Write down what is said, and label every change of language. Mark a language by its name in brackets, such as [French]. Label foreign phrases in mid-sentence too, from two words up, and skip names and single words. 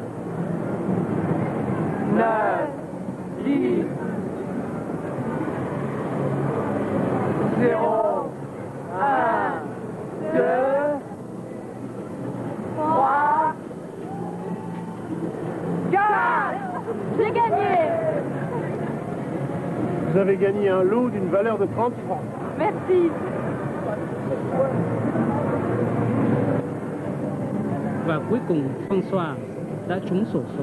[French] 9, 10, 0, 1, 2, 3, 4. J'ai gagné. Vous avez gagné un lot d'une valeur de 30 francs. Merci. [Vietnamese] Và cuối cùng François đã trúng xổ số.